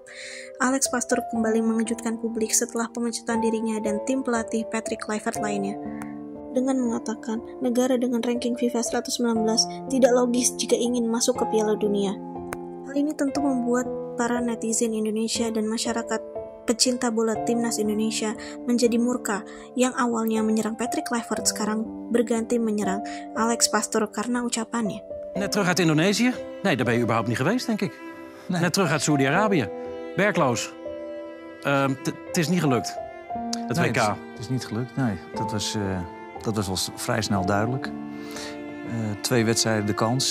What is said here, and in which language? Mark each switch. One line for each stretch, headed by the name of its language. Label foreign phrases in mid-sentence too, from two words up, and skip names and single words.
Indonesian: Alex Pastoor kembali mengejutkan publik setelah pemecutan dirinya dan tim pelatih Patrick Kluivert lainnya, dengan mengatakan negara dengan ranking FIFA 119 tidak logis jika ingin masuk ke Piala Dunia. Hal ini tentu membuat para netizen Indonesia dan masyarakat pecinta bola timnas Indonesia menjadi murka. Yang awalnya menyerang Patrick Kluivert sekarang berganti menyerang Alex Pastoor karena ucapannya.
Dutch: Net terug uit Indonesië? Nee, daar ben je überhaupt niet geweest, denk ik. Nee. Net terug uit Saudi-Arabië. Werkloos. Het is niet gelukt, het WK. Het is niet gelukt, nee. Dat was al vrij snel duidelijk. 2 wedstrijden de kans.